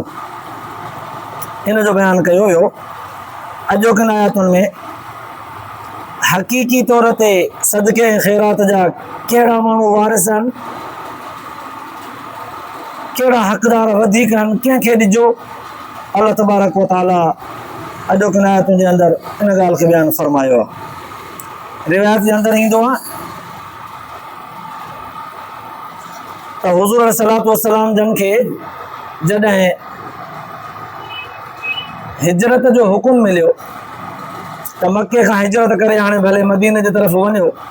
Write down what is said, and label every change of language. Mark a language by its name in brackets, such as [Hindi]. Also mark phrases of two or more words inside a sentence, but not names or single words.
[Sindhi] हिन जो बयानु कयो हुयो अॼोकनि आयतुनि में हक़ीक़ी तौर ते सदके ऐं ख़ैरात जा कहिड़ा माण्हू वारिस आहिनि, कहिड़ा हक़दार वधीक आहिनि, कंहिंखे ॾिजो। अल्लाह [Arabic] تبارك وتعالى [Sindhi] अॼोकनि आयतुनि जे अंदरि इन ॻाल्हि खे बयानु फरमायो आहे। रिवायत जे अंदरि ईंदो आहे त हुज़ूर [Arabic] صلاة وسلام [Sindhi] जन खे जॾहिं हिजरत जो हुकुम मिलियो त मके खां हिजरत करे हाणे भले मदीने जी तरफ़ वञो,